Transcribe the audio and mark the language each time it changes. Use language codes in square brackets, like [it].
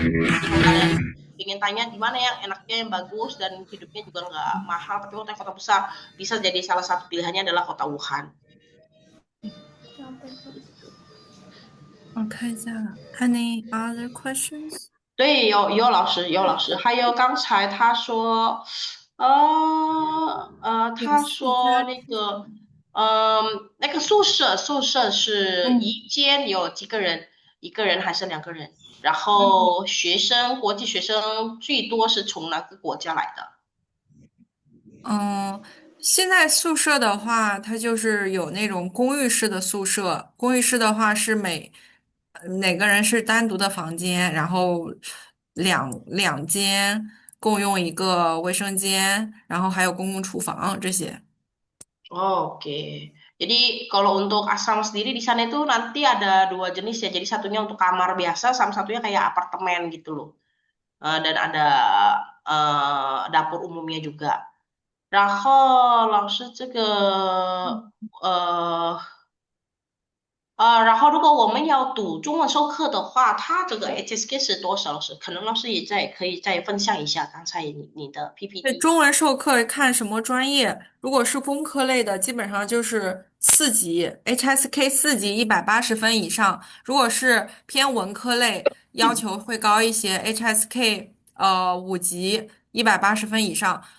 [id] Jadi kalian ingin tanya gimana yang enaknya, yang bagus dan hidupnya juga nggak mahal, tapi kota besar bisa jadi salah satu pilihannya adalah kota Wuhan. [zh] 我看一下 ， [en] Any other questions？ [zh] 对，有老师，还有刚才他说，他说那个宿舍是一间有几个人，一个人还是两个人？然后国际学生最多是从哪个国家来的？现在宿舍的话，它就是有那种公寓式的宿舍。公寓式的话是哪个人是单独的房间，然后两间共用一个卫生间，然后还有公共厨房这些。 [id] Oke. Jadi kalau untuk asrama sendiri di sana itu nanti ada 2 jenis ya. Jadi satunya untuk kamar biasa, sama satunya kayak apartemen gitu loh. Dan ada dapur umumnya juga. [zh] 然后老师这个然后如果我们要读中文授课的话，它这个 HSK 是多少？老师，可能老师可以再分享一下刚才你的对， PPT。中文授课看什么专业，如果是工科类的，基本上就是4级 HSK 4级180分以上；如果是偏文科类，要求会高一些，HSK 5级180分以上。